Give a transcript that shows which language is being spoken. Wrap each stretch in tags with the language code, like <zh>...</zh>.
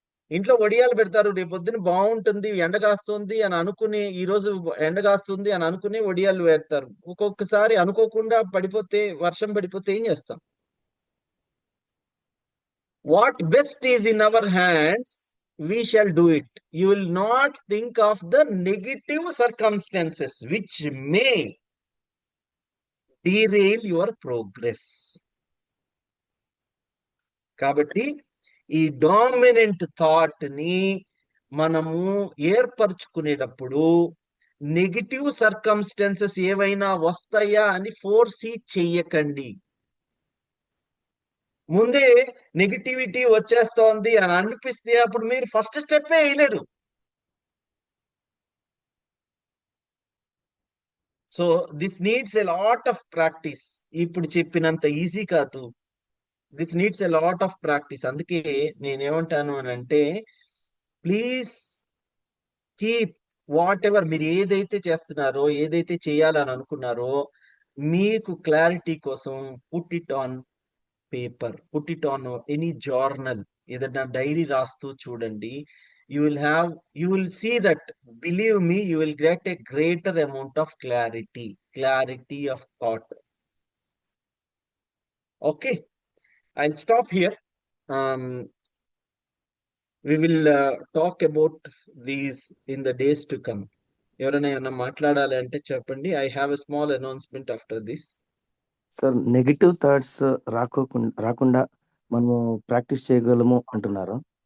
<te>ఇంట్లో వడియాలు పెడతారు, రేపొద్దున బాగుంటుంది ఎండ కాస్తుంది అని అనుకుని, ఈ రోజు ఎండ కాస్తుంది అని అనుకుని వడియాలు వేస్తారు. ఒక్కొక్కసారి అనుకోకుండా వర్షం పడిపోతే ఏం చేస్తాం?</te> <en>What best is in our hands, we shall do it. You will not think of the negative circumstances which may derail your progress.</en> <te>కాబట్టి ఈ డామినెంట్ థాట్ ని మనము ఏర్పరచుకునేటప్పుడు నెగిటివ్ సర్కమ్స్టాన్సెస్ ఏవైనా వస్తాయా అని ఫోర్సీ చెయ్యకండి. ముందే నెగిటివిటీ వచ్చేస్తోంది అని అనిపిస్తే అప్పుడు మీరు first step వేయలేరు.</te> <en>So this needs a lot of practice.</en> <te>ఇప్పుడు చెప్పినంత ఈజీ కాదు.</te> <en>This needs a lot of practice.</en> <te>అందుకే నేనేమంటాను అని అంటే,</te> <en>please keep whatever</en> <te>మీరు ఏదైతే చేస్తున్నారో, ఏదైతే చేయాలని అనుకున్నారో, మీకు క్లారిటీ కోసం</te> <en>put it on paper, put it on any journal,</en> <te>ఏదైనా డైరీ రాస్తూ చూడండి.</te> <en>You will see that, believe me, you will get a greater amount of clarity of thought. Okay, I'll stop here. We will talk about these in the days to come.</en> <te>ఎవరైనా ఏమైనా మాట్లాడాలి అంటే చెప్పండి.</te> <en>I have a small announcement after this.</en> <te>Sir, negative thoughts రాకుండా మనము practice చేయగలము అంటున్నారు.</te>